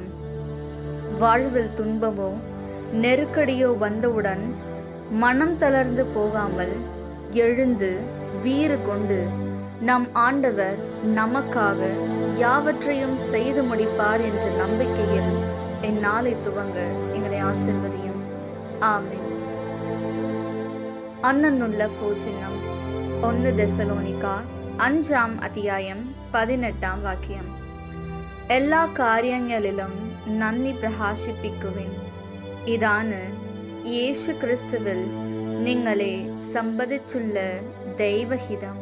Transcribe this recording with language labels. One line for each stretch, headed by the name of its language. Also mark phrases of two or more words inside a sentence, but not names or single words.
Tamil: வாழ்வில் துன்பமோ நெருக்கடியோ வந்தவுடன் மனம் தளர்ந்து போகாமல் எழுந்து வீறு கொண்டு நம் ஆண்டவர் நமக்காக யாவற்றையும் செய்து முடிப்பார் என்ற நம்பிக்கையில் இந்நாளை துவங்க எங்களை ஆசீர்வதியும். ஆமென்.
Malayalam: അന്നുള്ള ഭോജനം 1 തെസലോനിക്കർ 5 അധ്യായം 18 വാക്യം. എല്ലാ കാര്യങ്ങളിലും നന്ദി പ്രകാശിപ്പിക്കുവിൻ. ഇതാണ് യേശു ക്രിസ്തുവിൽ നിങ്ങളെ സംബന്ധിച്ചുള്ള ദൈവഹിതം.